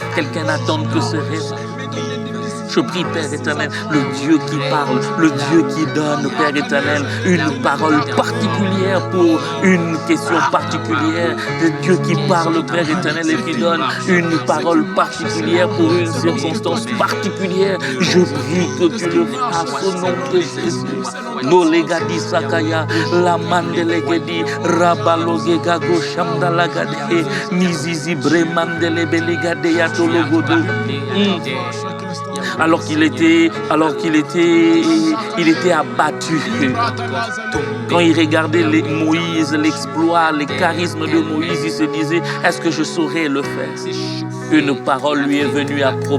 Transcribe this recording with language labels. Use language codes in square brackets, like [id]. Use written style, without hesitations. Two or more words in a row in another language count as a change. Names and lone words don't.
[fr] Quelqu'un n'attend que ce rêve. Je prie, Père éternel, le Dieu qui parle, le Dieu qui donne, Père éternel, une parole particulière pour une question particulière. Le Dieu qui parle, Père éternel, et qui donne une parole particulière pour une circonstance particulière. Je prie que tu le fasses au nom de Jésus. Nolegadi Sakaya, la Mandelegedi, Rabalogegago Shamdalagade, Nizizi Bremandelebelégade Yatologodo. Alors qu'il était abattu. Quand il regardait Moïse, l'exploit, les charismes de Moïse, il se disait, est-ce que je saurais le faire? Une parole lui est venue à propos.